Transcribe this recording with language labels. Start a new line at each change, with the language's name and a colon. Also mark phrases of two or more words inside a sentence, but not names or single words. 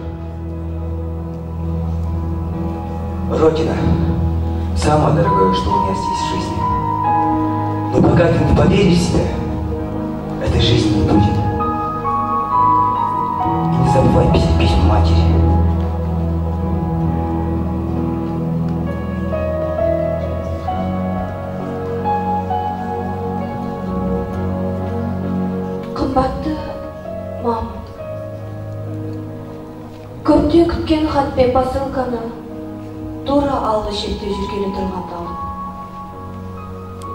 Russian: Родина — самое дорогое, что у меня здесь в жизни. Но пока ты не поверишь в себя, этой жизни не будет. И не забывай писать письма матери.
Kazakh: Қымбатты мам, көптен күткен хат пен посылканы тура алғы шетте жүргелі тұрғанда алдым.